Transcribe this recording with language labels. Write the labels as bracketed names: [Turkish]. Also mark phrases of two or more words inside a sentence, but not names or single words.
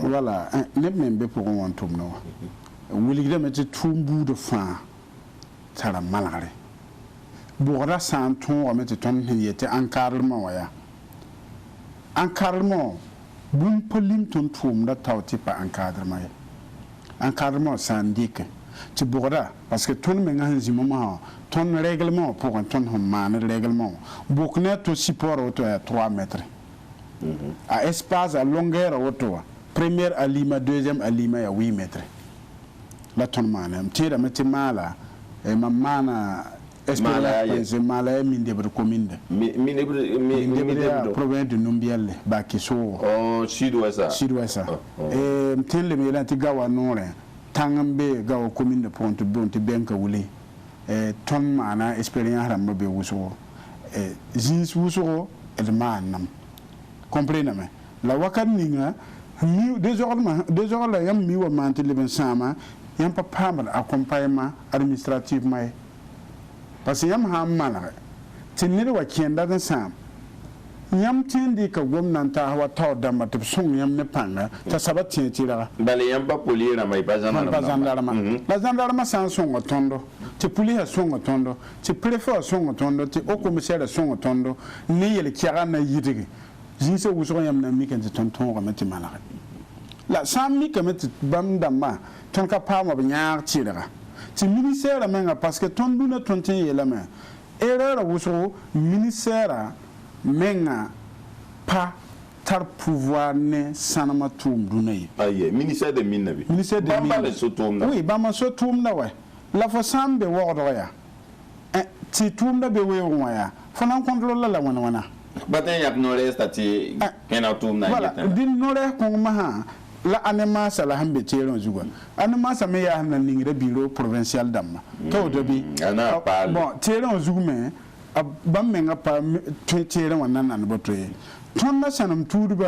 [Mossi] wala neb me n be pʋgẽ wã n tʋmda wã wilgdame tɩ tʋʋm buudã fãa tara malgre bʋgda sã n tõogame tɩ tõnd sẽn yetɩ encadrement wã yaa encadrement bũmb pa lim tõnd tʋʋmda tao tɩ pa encadrement ye encadrement sã n dɩke tɩ bʋgda [French] parce que [Mossi] tõnd menga sẽn zĩ mamã wã tõnd règlement wã pʋgẽ tõnd sẽn maaned règlement wã bʋk ne a to support woto yaa 3 mètre a espace a longueur woto wã première alima deuxième alima yaa 8 mètre la tõnd maane m tẽedame tɩ maala mam maana expérience maala yaa mindebd commune mindebd yaa province de numbiɛlle baki soogo sud-ouest m tẽn lem yeelã tɩ gawa noorẽ tãng n be gawa commune de pʋgẽ tɩ boon tɩ bɛnka wule tõnd maana expérience rãmbã be wʋsgo zĩis wʋsgo d maannam comprename la wakat ninga desog la yãmb mi wa maan tɩ leb n sãama yãmb pa paamd [French] accompagnement administrativement [Mossi] ye [French] parce que [Mossi] yãmb sã n malge tɩ ned wa kẽenda d n sãam yãmb tẽen dɩka gomna n taas wa taood dãmba tɩ b sõng yãmb ne pãnga t'a saba tẽ tɩrga bala yãmb pa polier rãmba y pa zandarma la zandarma sã n sõnga tõndo tɩ pulisã sõnga tõndo tɩ préfet wã sõnga tõndo tɩ [French] au commissaire [Mossi] sõnga tõndo ne yel-kɛga na yɩdge zĩisã wʋsg yãmb na mikame tɩ tõnd tõogame tɩ malge la sã n mikame tɩ bãmb dãmbã tõnd ka paam b yãag tɩrga tɩ ministère menga [French] parce que [Mossi] tõnd dũnã tõnd tẽ yeelame erreur wʋsgo ministère menga pa tar pouvoir ne sãnema tʋʋm dũnã ye aye [French] ministère de mine [Mossi] be [French] ministère de [Mossi] bãmba le so tʋʋmda oui bãmba so tʋʋmda wa la fo sã n be waoodg yaa tɩ tʋʋmda be weoogẽ wã yaa fo na n contrôle la wãna ba tẽ yãk no-rɛɛsta tɩ kẽna tʋʋmda voilà dɩ no-rɛɛs kõngmã sã la animasa la sẽn be teerẽ wã zugã animasa me yaa sẽn na ningra [French] bureau provincial [Mossi] dãmbã ka woto bɩ bon teerẽ wã zug me bãmb menga pa teerẽ wã nan boto ye tõnd na sãnem tuudbã